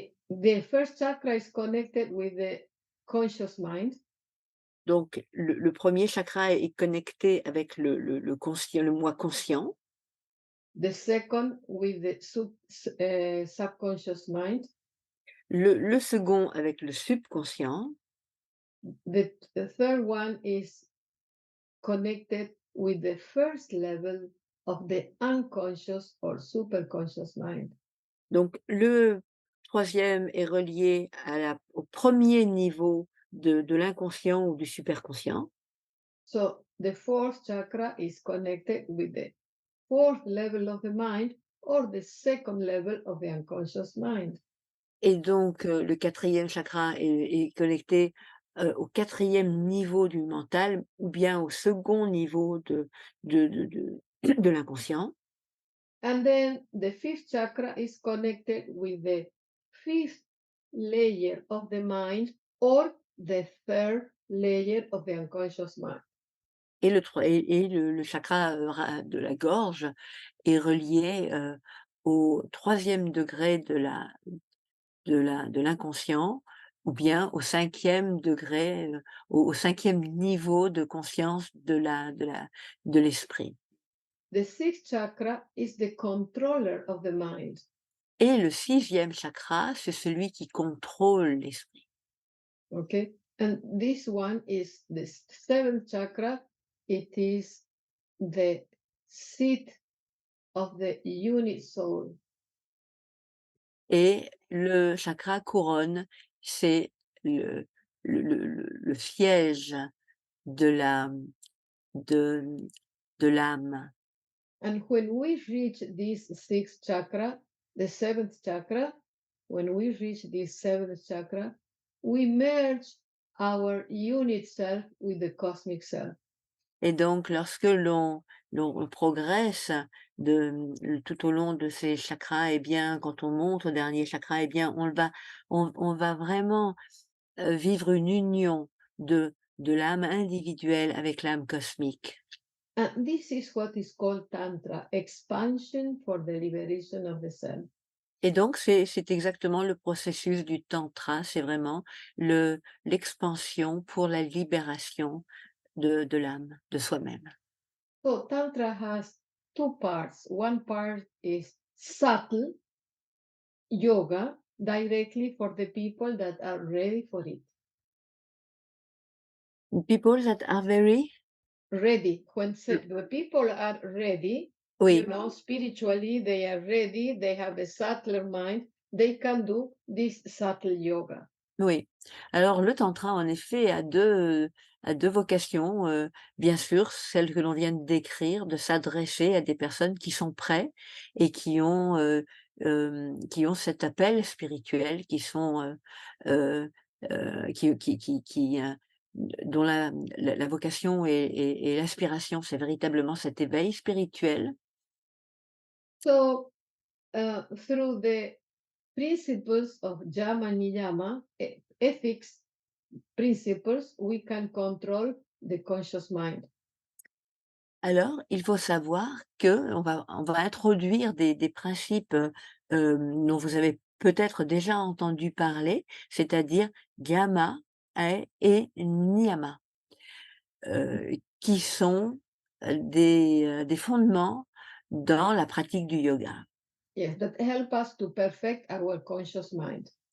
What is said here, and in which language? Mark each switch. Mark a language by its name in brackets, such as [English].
[English] the first chakra is connected with the conscious mind. [French] Donc le 1er chakra est connecté avec le conscient, le moi conscient. [English] The second with the subconscious mind. [French] Le second avec le subconscient. [English] The third one is connected with the first level of the unconscious or superconscious mind. [French] Donc le troisième est relié au premier niveau de l'inconscient ou du superconscient. [English] So the fourth chakra is connected with the fourth level of the mind or the second level of the unconscious mind. [French] Et donc le quatrième chakra est connecté, au quatrième niveau du mental ou bien au second niveau de de l'inconscient. [English] And then the fifth chakra is connected with the fifth layer of the mind or the third layer of the unconscious mind. [French] Et le chakra, ra de la gorge est relié, au troisième degré de l'inconscient ou bien au cinquième degré, au 5e niveau de conscience de l'esprit. [English] The sixth chakra is the controller of the mind. [French] Et le sixième chakra, c'est celui qui contrôle l'esprit. [English] Okay. And this one is the seventh chakra. It is the seat of the unit soul. [French] Et le chakra couronne, c'est le le siège de la de de l'âme. [English] And when we reach this sixth chakra, the seventh chakra, when we reach this seventh chakra, we merge our unit self with the cosmic self. [French] Et donc lorsque l'on progresse tout au long de ces chakras, et bien, quand on monte au dernier chakra, et bien, on va vraiment, vivre une union de l'âme individuelle avec l'âme cosmique. [English] And this is what is called Tantra, expansion for the liberation of the self. [French] Et donc c'est exactement le processus du tantra, c'est vraiment l'expansion pour la libération de l'âme, de soi-même. [English] So Tantra has two parts. One part is subtle yoga, directly for the people that are ready for it. People that are very Ready. When the people are ready, [French] oui. [English] spiritually, they are ready, they have a subtler mind, they can do this subtle yoga. [French] Oui. Alors le tantra, en effet, a 2 vocations, bien sûr, celle que l'on vient de décrire, de s'adresser à des personnes qui sont prêts et qui ont cet appel spirituel, qui sont, qui, dont la vocation et l'aspiration, c'est véritablement cet éveil spirituel. [English] So, through the principles of Yama Niyama, ethics principles, we can control the conscious mind. [French] Alors, il faut savoir qu'on va introduire des principes, dont vous avez peut-être déjà entendu parler, c'est-à-dire Yama et Niyama, qui sont, des fondements dans la pratique du yoga. [English] Yes, that help us to perfect our conscious mind.